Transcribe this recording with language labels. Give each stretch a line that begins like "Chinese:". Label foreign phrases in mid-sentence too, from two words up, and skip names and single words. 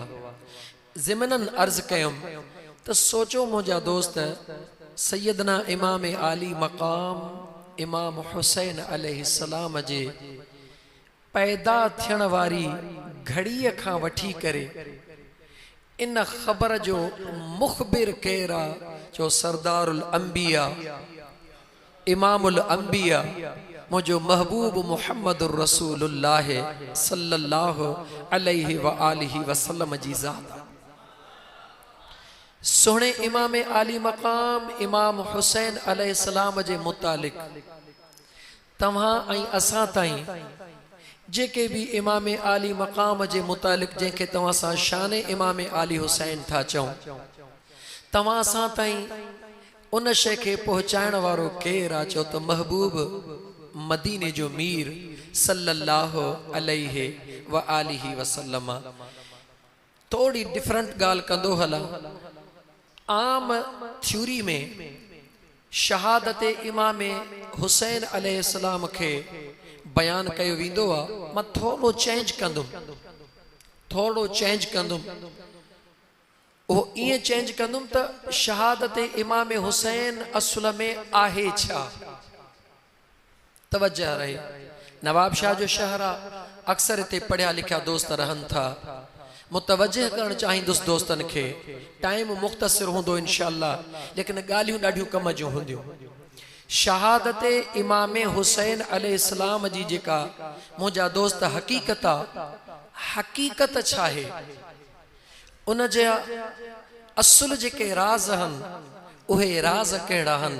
Sindhi: ज़िमनन अर्ज़ कयुमि त सोचो मुंहिंजा दोस्त, सैयदना इमाम आली मक़ाम इमाम हुसैन अलैहिस्सलाम जे पैदा थियण वारी घड़ीअ खां वठी करे इन ख़बर जो मुख़बिर केरु आहे? जो
Arabic: سردار الأنبياء إمام الأنبياء,
Sindhi: मुझो महबूब मुहम्मद रसूलुल्लाह
Arabic: صلى الله عليه وآله وسلم
Sindhi: जी ज़ात। सोने इमाम आली मकाम इमाम हुसैन अलैहिस्सलाम जे मुतालिक तव्हां ऐं असां ताईं जेके भी इमाम आली मकाम जे मुतालिक जंहिंखे तव्हां सां शान इमाम आली हुसैन था चऊं, तव्हां सां ताईं उन शइ खे पहुचाइण वारो केरु आहे? चओ त महबूब मदीने जो मीर
Arabic: صلى الله عليه وآله وسلم.
Sindhi: थोड़ी डिफरेंट ॻाल्हि कंदो हलां। आम थ्योरी में शहादत इमाम हुसैन अलैहिस्सलाम खे बयान कयो वेंदो आहे। मां थोड़ो चेंज कंदुमि वो ईअं चेंज कंदुमि त शहादत इमाम हुसैन असुल में आहे छा? तवज्जो रहे। नवाब शाह जो शहर आहे, अक्सर इते पढ़िया लिखिया दोस्त रहनि था। मुतवजह करण चाहींदुसि दोस्तन के। टाइम मुख्तसर होंदो इंशाअल्लाह, लेकिन ॻाल्हियूं ॾाढियूं कम जूं हूंदियूं। शहादत इमाम हुसैन अलैहिस्सलाम जी जेका मुंहिंजा दोस्त हकीकत आहे, हकीकत छा आहे? उन जा असुल जेके राज हन उहे राज कहिड़ा हन?